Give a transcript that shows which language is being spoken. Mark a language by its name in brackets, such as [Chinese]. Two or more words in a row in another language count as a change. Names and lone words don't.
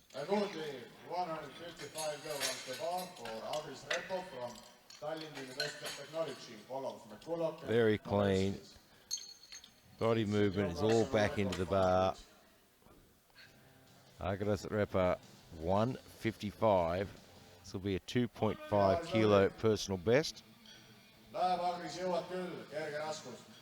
[English] A good lift, 155 kilograms to bar for Aris Repo from Tallinn University of Technology. Follows McCulloch. Very clean. Body movement is all back into the bar. Aris Repo, 155. This will be a 2.5 kilo personal best. [Estonian] Läheb Agris, jõuad küll, kerge raskus.